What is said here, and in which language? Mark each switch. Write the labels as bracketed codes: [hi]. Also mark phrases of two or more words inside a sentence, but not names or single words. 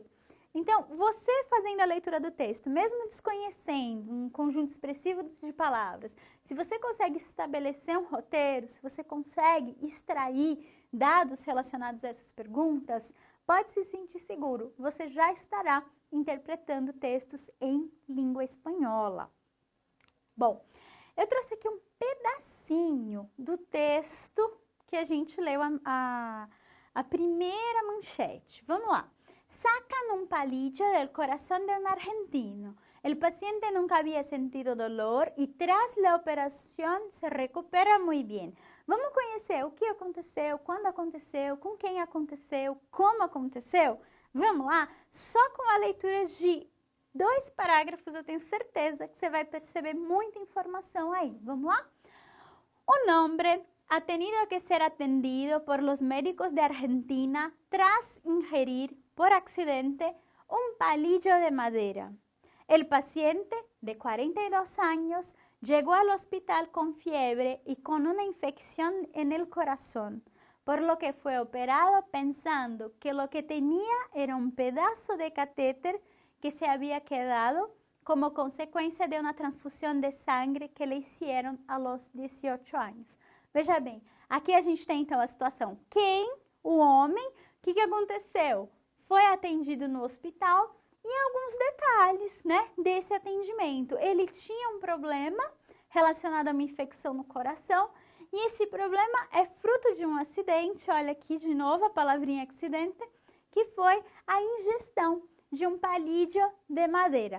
[pt] Então, você fazendo a leitura do texto, mesmo desconhecendo um conjunto expressivo de palavras, se você consegue estabelecer um roteiro, se você consegue extrair dados relacionados a essas perguntas, pode se sentir seguro, você já estará interpretando textos em língua espanhola. Bom, eu trouxe aqui um pedacinho do texto que a gente leu a primeira manchete. Vamos lá. [es] Sacan un palillo del corazón de un argentino. El paciente nunca había sentido dolor y tras la operación se recupera muy bien. [pt] Vamos conhecer o que aconteceu, quando aconteceu, com quem aconteceu, como aconteceu? Vamos lá? Só com a leitura de 2 parágrafos eu tenho certeza que você vai perceber muita informação aí. Vamos lá? [es] Un hombre ha tenido que ser atendido por los médicos de Argentina tras ingerir por accidente un palillo de madera. El paciente, de 42 años, llegó al hospital con fiebre y con una infección en el corazón, por lo que fue operado pensando que lo que tenía era un pedazo de catéter que se había quedado como [pt] consequência de uma transfusão de sangue [es] que lhe hicieron a los 18 anos. [pt] Veja bem, aqui a gente tem então a situação. Quem? O homem. O que aconteceu? Foi atendido no hospital e alguns detalhes, né, desse atendimento. Ele tinha um problema relacionado a uma infecção no coração e esse problema é fruto de um acidente, olha aqui de novo a palavrinha acidente, que foi a ingestão de um palillo de madeira.